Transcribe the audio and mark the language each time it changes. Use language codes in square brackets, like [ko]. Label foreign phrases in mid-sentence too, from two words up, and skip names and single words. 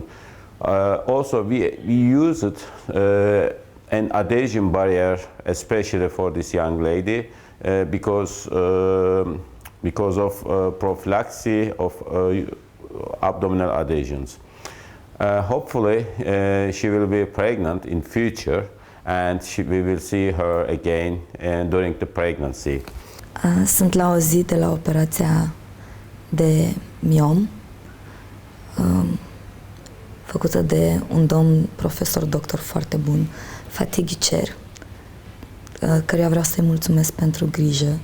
[en] Also, we used an adhesion barrier especially for this young lady because of prophylaxis of abdominal adhesions. Hopefully, she will be pregnant in future, and we will see her again during the pregnancy. [ro] Sunt la o zi de la operația de miom, făcută de un domn profesor doctor foarte bun, Fatih Gücher, căruia vreau să-i mulțumesc pentru grijă.